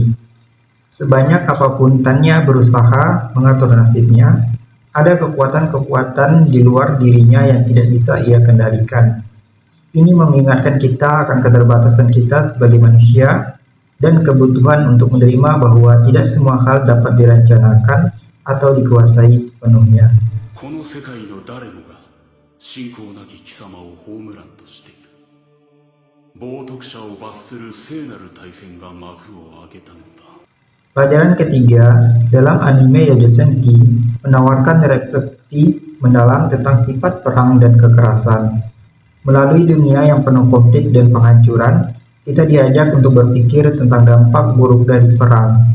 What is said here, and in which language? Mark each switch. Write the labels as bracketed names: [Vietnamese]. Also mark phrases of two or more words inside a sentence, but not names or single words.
[Indonesian] Sebanyak apapun Tanya berusaha mengatur nasibnya, ada kekuatan-kekuatan di luar dirinya yang tidak bisa ia kendalikan. Ini mengingatkan kita akan keterbatasan kita sebagai manusia dan kebutuhan untuk menerima bahwa tidak semua hal dapat direncanakan atau dikuasai sepenuhnya. [Japanese] この世界の誰もが信仰なき貴様をホームランとしている。冒涜者を罰する聖なる大戦が幕を開けたのだ。 [Indonesian] Pelajaran ketiga dalam anime Yojosenki menawarkan refleksi mendalam tentang sifat perang dan kekerasan. Melalui dunia yang penuh konflik dan penghancuran, kita diajak untuk berpikir tentang dampak buruk dari perang.